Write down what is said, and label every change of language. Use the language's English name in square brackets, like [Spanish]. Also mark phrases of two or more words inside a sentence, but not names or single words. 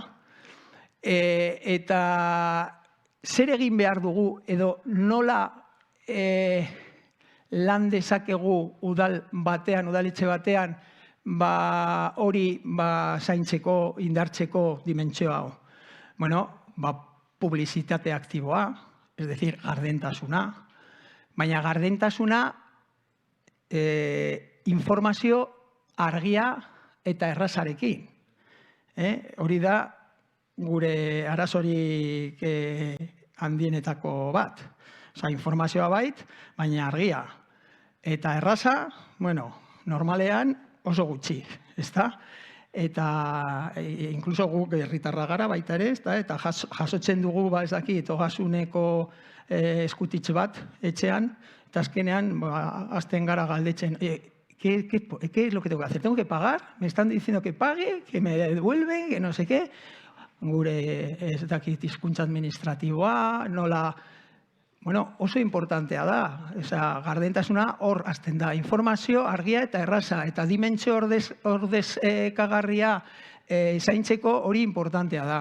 [Basque] Eta zer egin behar dugu edo nola lan dezakegu udaletxe batean hori zaintzeko, indartzeko dimentsio hau? Bueno, publizitate aktiboa, [Spanish] es decir, [Basque] gardentasuna, baina gardentasuna informazio argia eta errazarekin. Hori da gure arazorik handienetako bat. Osa, informazioa bait, baina argia. Eta erraza, normalean oso gutxi, ezta? Eta inkluso guk herritarra gara baita ere, eta jasotzen dugu, ez dakit, ogasuneko eskutitz bat etxean, eta azkenean, azten gara galdetzen, [Spanish] ¿qué es lo que tengo que hacer? ¿Tengo que pagar? ¿Me están diciendo que pague? ¿Que me devuelven? ¿Que no sé qué? [Basque] Gure, ez dakit, hizkuntza administratiboa, nola... Bueno, oso importantea da. Gardentasuna hor azten da. Informazio argia eta erraza. Eta dimentsio ordezkagarria zaintzeko hori importantea da.